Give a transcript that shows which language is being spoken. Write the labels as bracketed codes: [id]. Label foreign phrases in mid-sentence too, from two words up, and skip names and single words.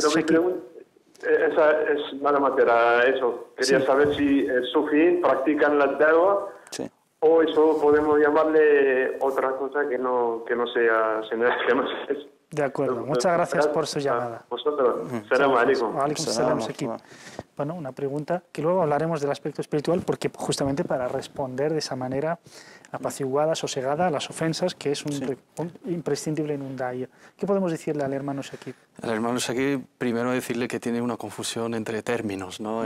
[es] Esa es nada más era eso. Quería saber si sufí practican la da'wa o eso podemos llamarle otra cosa que no sea De acuerdo. Muchas gracias por su llamada. Vosotros. [ar] سلام عليكم. وعليكم سلام, Shakib. [es] Bueno, una pregunta que luego hablaremos del aspecto espiritual, porque justamente para responder de esa manera apaciguada, sosegada a las ofensas, que es un imprescindible en un daya. ¿Qué podemos decirle al hermano Shakib? Al hermano Shakib, primero decirle que tiene una confusión entre términos, ¿no?